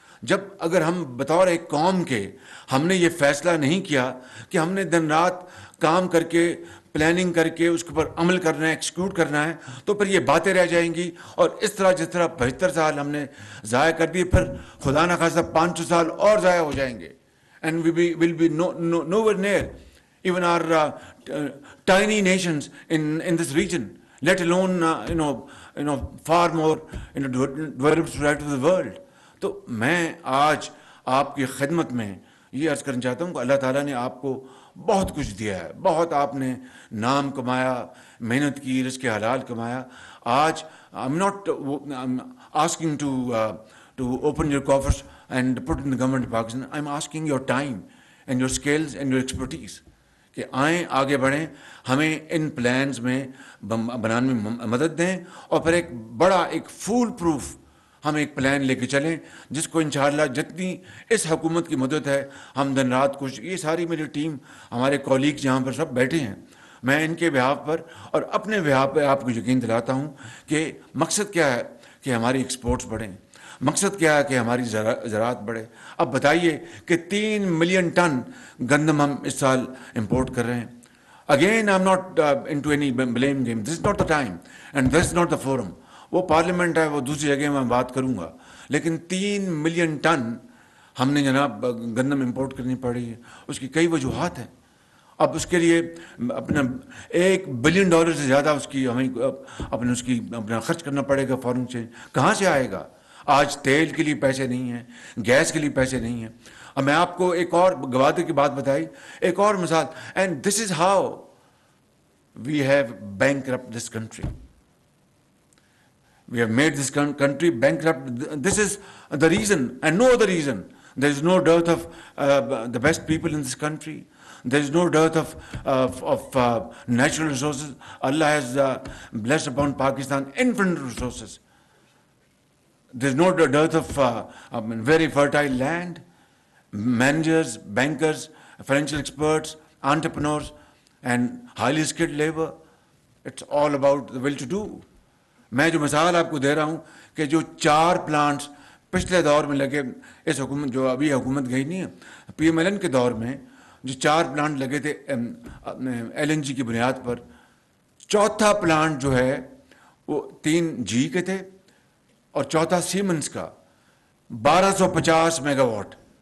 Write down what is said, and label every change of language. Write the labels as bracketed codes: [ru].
[ur] جب اگر ہم بطور ایک قوم کے ہم نے یہ فیصلہ نہیں کیا کہ ہم نے دن رات کام کر کے پلاننگ کر کے اس کے اوپر عمل کرنا ہے, ایکسیکیوٹ کرنا ہے, تو پھر یہ باتیں رہ جائیں گی. اور اس طرح جس طرح 75 سال ہم نے ضائع کر دیے, پھر خدا نخواستہ 500 سال اور ضائع ہو جائیں گے. [en] And we will be nowhere near even our tiny nations in this region, let alone far more developed society of the world. [ur] تو میں آج آپ کی خدمت میں یہ عرض کرنا چاہتا ہوں کہ اللہ تعالیٰ نے آپ کو بہت کچھ دیا ہے, بہت آپ نے نام کمایا, محنت کی, رزق حلال کمایا. [en] آج I'm not asking to open your coffers and put in the government of Pakistan. I'm asking your time and your skills and your expertise [ur] کہ آئیں آگے بڑھیں, ہمیں ان پلانز میں بنانے میں مدد دیں, اور پھر ایک بڑا ایک فول پروف ہم ایک پلان لے کے چلیں جس کو انشاءاللہ جتنی اس حکومت کی مدد ہے ہم دن رات کچھ, یہ ساری میری ٹیم ہمارے کولیگز یہاں پر سب بیٹھے ہیں, میں ان کے بہاف پر اور اپنے بہاف پہ آپ کو یقین دلاتا ہوں کہ مقصد کیا ہے کہ ہماری ایکسپورٹس بڑھیں, مقصد کیا ہے کہ ہماری زراعت بڑھے. اب بتائیے کہ 3 ملین ٹن گندم ہم اس سال امپورٹ کر رہے ہیں. [en] Again I am not into any blame game, this is not the time and this is not the forum. [ur] وہ پارلیمنٹ ہے, وہ دوسری جگہ میں بات کروں گا, لیکن 3 ملین ٹن ہم نے جناب گندم امپورٹ کرنی پڑی ہے. اس کی کئی وجوہات ہیں. اب اس کے لیے اپنا $1 بلین سے زیادہ اس کی ہمیں اپنا خرچ کرنا پڑے گا فارن ایکسچینج. کہاں سے آئے گا؟ آج تیل کے لیے پیسے نہیں ہیں, گیس کے لیے پیسے نہیں ہیں. اب میں آپ کو ایک اور گوادر کی بات بتائی, ایک اور مثال, [en] And this is how we have bankrupt this country. We have made this country bankrupt. This is the reason and no other reason. There is no dearth of the best people in this country. There is no dearth of natural resources. Allah has blessed upon Pakistan infinite resources. There is no dearth of very fertile land, managers, bankers, financial experts, entrepreneurs, and highly skilled labor. It's all about the will to do. [ur] میں جو مثال آپ کو دے رہا ہوں کہ جو 4 plants پچھلے دور میں لگے, اس حکومت جو ابھی حکومت گئی نہیں ہے, PMLN کے دور میں جو 4 پلانٹ لگے تھے LNG کی بنیاد پر, چوتھا پلانٹ جو ہے وہ 3G کے تھے اور چوتھا سیمنز کا 1250 میگا واٹ.